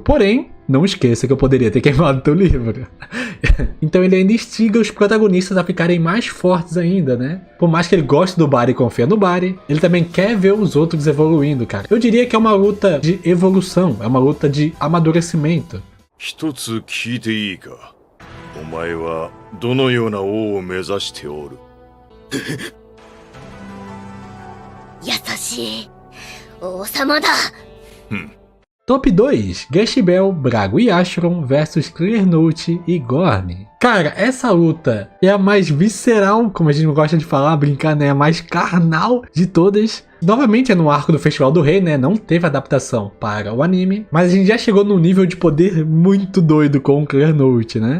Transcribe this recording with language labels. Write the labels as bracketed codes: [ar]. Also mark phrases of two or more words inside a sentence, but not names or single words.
[pt] Porém, não esqueça que eu poderia ter queimado teu livro. Então ele ainda instiga os protagonistas a ficarem mais fortes ainda, né? Por mais que ele goste do Bari e confia no Bari, ele também quer ver os outros evoluindo, cara. Eu diria que é uma luta de evolução, é uma luta de amadurecimento. [ja] 一つ聞いていいか。お前はどのような王を目指しておる。優しい王様だ。 [pt] Top 2, Gash Bell, Brago e Ashron vs Clearnote e Gorm. Cara, essa luta é a mais visceral, como a gente gosta de falar, brincar, né? A mais carnal de todas. Novamente é no arco do Festival do Rei, né? Não teve adaptação para o anime, mas a gente já chegou num nível de poder muito doido com o Clearnote, né?